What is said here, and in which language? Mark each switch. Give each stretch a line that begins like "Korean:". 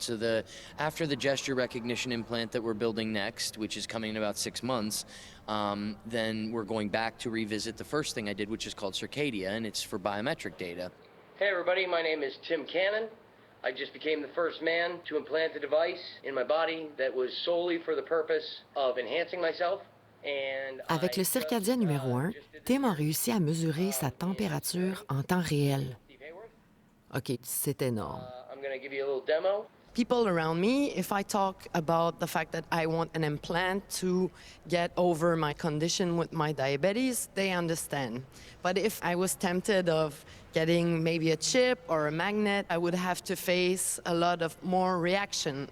English: So after the gesture recognition implant that we're building next, which is coming in about 6 months, then we're going back to revisit the first thing I did, which is called Circadia, and it's for biometric data. Hey everybody, my name is Tim Cannon. I just became the first man to implant a device in my body that was solely for the purpose of enhancing myself.
French: Avec le circadien numéro 1, Tim a réussi à mesurer sa température en temps réel. OK, c'est énorme.
English: I'm going to give you a little demo. People around me, if I talk about the fact that I want an implant to get over my condition with my diabetes, they understand. But if I was tempted of getting maybe a chip or a magnet, I would have to face a lot of more reaction.